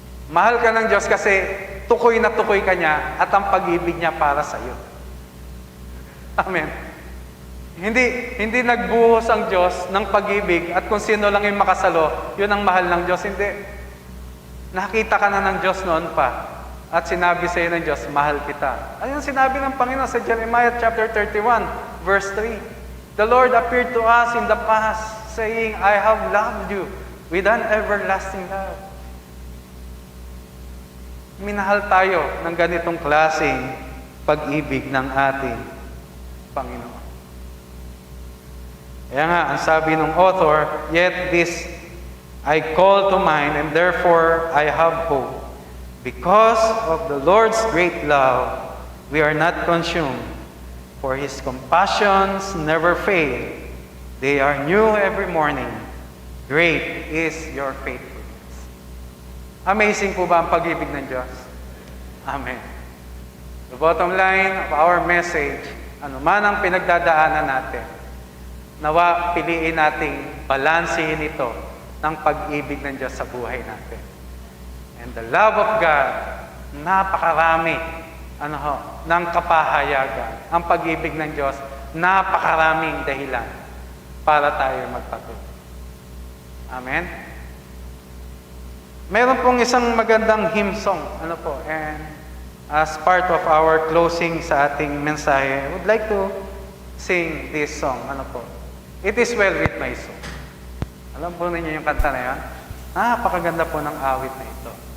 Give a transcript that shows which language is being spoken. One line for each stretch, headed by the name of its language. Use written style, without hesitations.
Filipino: Mahal ka ng Diyos kasi tukoy na tukoy ka niya at ang pag-ibig niya para sa iyo. Amen. Hindi nagbuhos ang Diyos ng pag-ibig at kung sino lang yung makasalo, yun ang mahal ng Diyos. Hindi. Nakita ka na ng Diyos noon pa. At sinabi sa iyo ng Diyos, mahal kita. Ayun sinabi ng Panginoon sa Jeremiah chapter 31, verse 3.
English: The Lord appeared to us in the past, saying, I have loved you with an everlasting love.
Filipino: Minahal tayo ng ganitong klaseng pag-ibig ng ating Panginoon. Kaya nga, ang sabi ng author,
English: yet this I call to mind, and therefore I have hope. Because of the Lord's great love, we are not consumed, for His compassions never fail. They are new every morning. Great is your faithfulness.
Filipino: Amazing po ba ang pag-ibig ng Diyos? Amen.
English: The bottom line of our message,
Filipino: ano man ang pinagdadaanan natin, nawa piliin nating balansehin ito ng pag-ibig ng Diyos sa buhay natin.
English: And the love of God,
Filipino: napakarami ng kapahayagan. Ang pag-ibig ng Diyos, napakaraming dahilan para tayo magpatuloy. Amen? Meron pong isang magandang hymn song.
English: And as part of our closing
Filipino: sa ating mensahe,
English: I would like to sing this song. It is well with my soul.
Filipino: Alam po ninyo yung kanta na yan? Napakaganda po ng awit na ito.